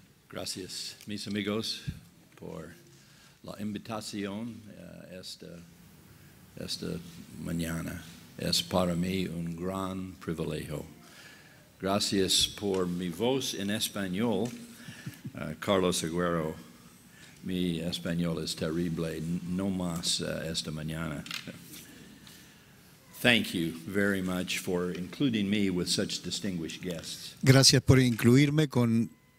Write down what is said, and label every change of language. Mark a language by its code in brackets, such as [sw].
[es] Gracias, mis amigos, por la invitación esta mañana. Es para mí un gran privilegio. Gracias por mi voz en español, Carlos Agüero. Mi español es terrible, no más esta mañana. [en] Thank you very much for including me with such distinguished guests. [es] Gracias por incluirme con...